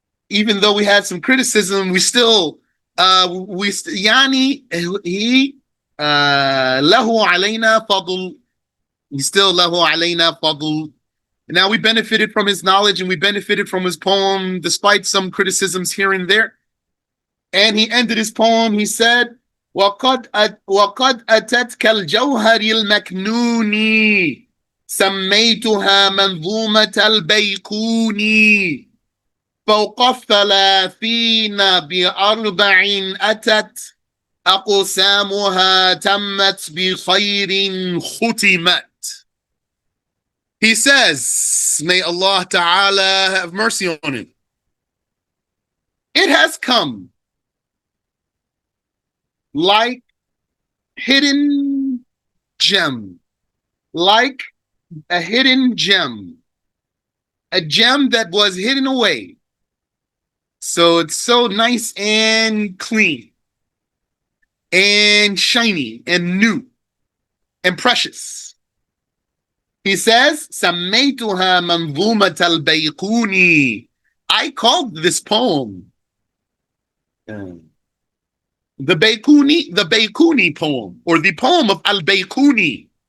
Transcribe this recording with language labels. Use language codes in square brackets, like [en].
[en] Even though we had some criticism, we still, yani, he, [ar] lahu alayna fadl. [en] He still [ar] lahu alayna fadl. [en] Now we benefited from his knowledge and we benefited from his poem, despite some criticisms here and there. And he ended his poem, he said, [ar] وقد أتت كالجوهر المكنون سميتها منظومة البيكوني فوق 30 ب4 أتت أقسامها تمت بخير ختمت. [en] He says, may Allah Ta'ala have mercy on him. It has come like hidden gem, like a hidden gem, a gem that was hidden away. So it's so nice and clean and shiny and new and precious. He says, [ar] سميتها منظومة البيقوني. [en] I called this poem the Bayquni poem, or the poem of Al-Bayquni.